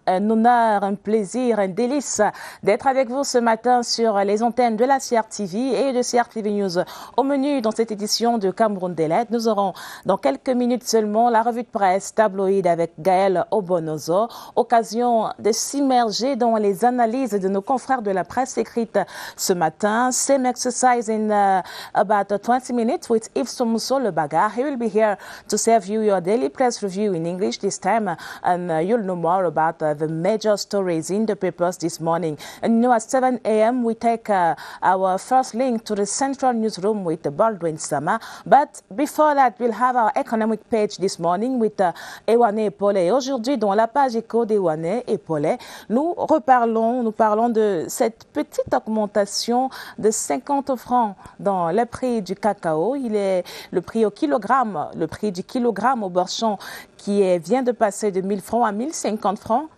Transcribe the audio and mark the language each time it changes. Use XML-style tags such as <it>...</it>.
<fr>Un honneur, un plaisir, un délice d'être avec vous ce matin sur les antennes de la CRTV et de CRTV News. Au menu dans cette édition de Cameroun Delight, nous aurons dans quelques minutes seulement la revue de presse Tabloïd avec Gaël Obonozo. Occasion de s'immerger dans les analyses de nos confrères de la presse écrite ce matin.</fr> <en>Same exercise in about 20 minutes. With Yves Somuso Lebaga. He will be here to serve you your daily press review in English this time, and you'll know more about the major stories in the papers this morning. And you know, at 7 a.m. we take our first link to the central newsroom with Baldwin Sama. But before that, we'll have our economic page this morning with Ewane Epole.</en> <fr>Aujourd'hui, dans la page éco d'Ewane Epole, nous parlons de cette petite augmentation de 50 francs dans le prix du cacao. Il est le prix au kilogramme, le prix du kilogramme au beurre champ qui vient de passer de 1000 francs à 1050 francs.</fr>